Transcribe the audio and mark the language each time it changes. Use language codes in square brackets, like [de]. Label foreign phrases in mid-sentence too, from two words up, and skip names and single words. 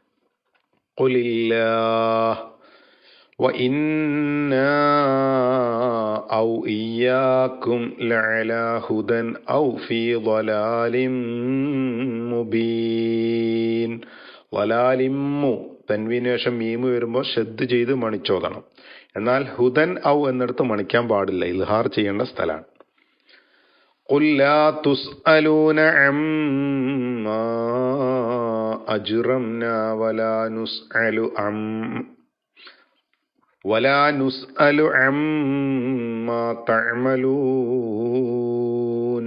[ar] قل الله وإنا أو إياكم لعلى هدى أو في ضلال مبين. [ml] ളലാലിമ്മു, തൻവീന് ശേഷം മീമ് വരുമ്പോൾ ശ്രദ്ധ ചെയ്ത് മണിച്ചോദണം. എന്നാൽ [ar] هدى أو [ml] എന്നിടത്ത് മണിക്കാൻ പാടില്ല, ഇൽഹാർ ചെയ്യേണ്ട സ്ഥലമാണ്. [ar] قل لا تسألون عما أجرمنا ولا نسأل عما تعملون.